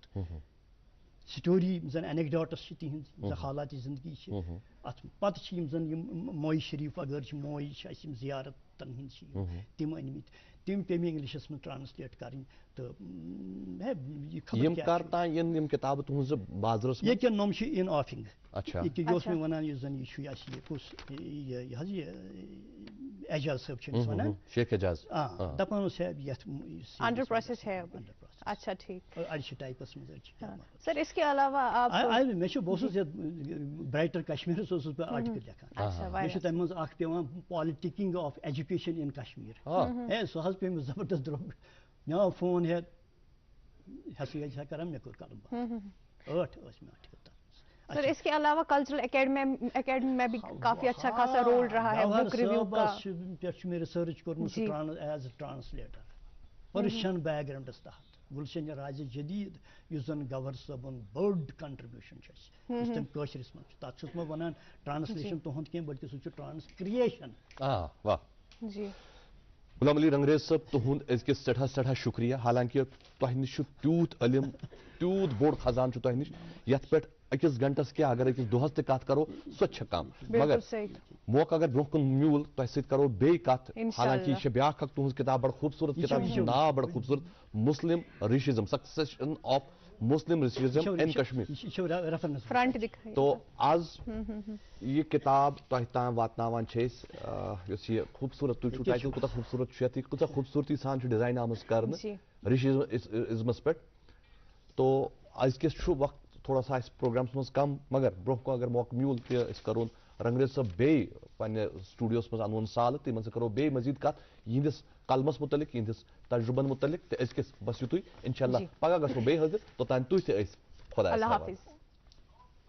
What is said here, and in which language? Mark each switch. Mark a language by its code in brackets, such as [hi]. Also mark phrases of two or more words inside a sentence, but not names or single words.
[ks] سٹوری زن انیکڈاٹس چھِ تِہنٛز حالاتِ زندگی چھِ اتھ پتہٕ چھِ یِم زن یِم موے شریٖف اگر چھِ موے چھِ اَسہِ یِم زیارتن ہٕنٛدۍ چھِ تِم أنمٕتۍ تِم پیٚیہِ مےٚ انگلشس منٛز ٹرانسلیٹ کرٕنۍ تہٕ ییٚکیٛاہ نۄم چھِ [en] in offing [ks] ییٚکیٛاہ یہِ اوس مےٚ ونان یُس زن یہِ چھُ اَسہِ یہِ کُس یہِ حظ یہِ اعجاز صٲب چھِ أمِس ونان دپان اوس یتھ [ur] اچھا ٹھیٖک [ks] اَڑِ چھِ ٹایپس منٛز [ur] سر اس کے علاوہ [ks] مےٚ چھُ بہٕ اوسُس یتھ برایٹر کشمیٖرس اوسُس بہٕ آرٹِکل لیکھان مےٚ چھُ تمہِ منٛز اکھ پیٚوان پالِٹِکِنگ آف ایجوکیشن اِن کشمیٖر ہے سُہ حظ پیٚو مےٚ زبردست درٛوٚگ مےٚ آو فون ہٮ۪سا چھا کران مےٚ کوٚر قلم بنٛد 8 ٲسۍ مےٚ آرٹِکل تتھ منٛز. [ur] سر اس کے علاوہ کلچرل اکیڈمی میں بھی کافی اچھا خاصا رول رہا ہے [en] book review [ur] کا [ks] پٮ۪ٹھ چھُ مےٚ رِسٲرٕچ کوٚرمُت [en] as a translator [ks] پٔرشن بیک گراوُنڈس تحت گُلشن راجہِ جدیٖد یُس زن گور صٲبُن بٔڑ کنٹربیوٗشن چھُ اَسہِ یُس تٔمۍ کٲشرِس منٛز چھُ تتھ چھُس بہٕ ونان ٹرانسلیشن تُہُنٛد کینٛہہ بلکہِ سُہ چھُ ٹرانسکرٛیشن. غلام علی رنگریز صٲب تُہُنٛد أزکِس سٮ۪ٹھاہ شُکریہ حالانکہِ تۄہہِ نِش چھُ تیوٗت علم تیوٗت بوٚڑ خزانہٕ چھُ تۄہہِ نِش یتھ پٮ۪ٹھ أکِس گھنٹس کیا اگر أکِس دۄہس تہِ کتھ کرو سۄ تہِ چھِ کم بالکل مگر صحیح موقع اگر برونٛہہ کُن میوٗل تۄہہِ سۭتۍ کرو بیٚیہِ کتھ انشاءاللہ. حالانکہ یہِ چھِ بیٛاکھ اکھ تُہنٛز کِتاب بڑٕ خوٗبصوٗرت کِتاب یہِ چھُ ناو بڑٕ خوٗبصوٗرت مسلم رشیزم سکسیشن آف مسلم رشیزم ان کشمیر [ur] فرنٹ دکھائیے [ks] تو آز یہ کتاب تۄہہِ تام واتناوان چھِ أسۍ یۄس یہِ خوٗبصوٗرت تُہۍ چھُو ٹایٹل کوٗتاہ خوٗبصوٗرت چھُ یتھ یہِ کۭژاہ خوٗبصوٗرتی سان چھُ ڈِزاین آمٕژ کرنہٕ رشیزمس پٮ۪ٹھ تو أزکِس چھُ وقت [ur] تھوڑا سا [ks] اَسہِ پروگرامس منٛز کم مگر برونٛہہ کُن اگر موقعہٕ میوٗل کہِ أسۍ کرون رنگریز صٲب بیٚیہِ پننہِ سٹوڈیوس منٛز انوون سالہٕ تِمن سۭتۍ کرو بیٚیہِ مزیٖد کتھ یِہنٛدِس قلمس متعلق یِہنٛدِس تجرُبن متعلق تہٕ أزکِس بٔسِو تُہۍ انشاء اللہ پگاہ گژھو بیٚیہِ حٲضِر توٚتام تُہۍ تہِ ٲسۍ خۄدایس حوالہٕ.